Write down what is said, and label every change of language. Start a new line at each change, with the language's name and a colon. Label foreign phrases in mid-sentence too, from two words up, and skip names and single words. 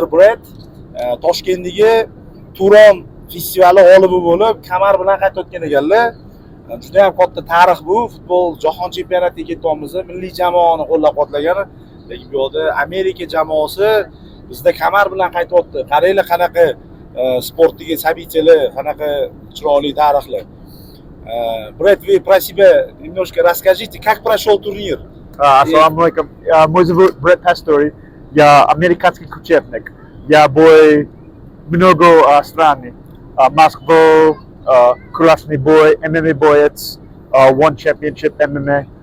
Uzbek: Brad Toshkentdagi Turon festivali g'olibi bo'lib, kamar bilan qaytayotgan ekanlar. Juda ham katta tarix bu. Futbol jahon chempionatiga ketyapmiz. Milliy jamoani qo'llab-quvvatlagan. Lekin bu yerda Amerika jamoasi bizda kamar bilan qaytyapti. Qaranglar qanaqa sportdagi sabitchalar, qanaqa chiroyli tarixlar.
Russian: Бред, вы про себя немножко расскажите, как прошел турнир? Ассаламу алейкум. Мой зовут Бред Пастори. Я американский кучевник. Я бой много стран. Москва, красный бой, ММА боец, One Championship ММА.